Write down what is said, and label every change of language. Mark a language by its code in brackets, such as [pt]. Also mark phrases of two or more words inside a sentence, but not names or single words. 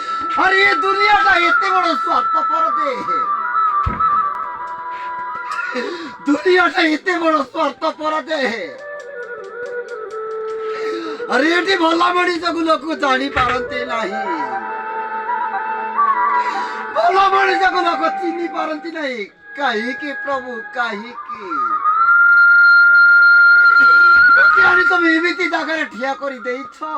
[or] ଆରେ ଏ ଦୁନିଆଟା ଏତେ ବଡ ସ୍ୱାର୍ଥପର ଦେ, ଦୁନିଆଟା ଏତେ ବଡ ସ୍ୱାର୍ଥପର ଦେ। ଆରେ ଏଇଟି ଭଲ ମଣିଷ ଲୋକ ଜାଣି ପାରନ୍ତି ନାହିଁ, ଭଲ ମଣିଷକୁ ଲୋକ ଚିହ୍ନି ପାରନ୍ତି ନାହିଁ। କାହିଁକି ପ୍ରଭୁ କାହିଁକି ଆଣି ତମେ ଏମିତି ଜାଗାରେ ଠିଆ କରି ଦେଇଛ?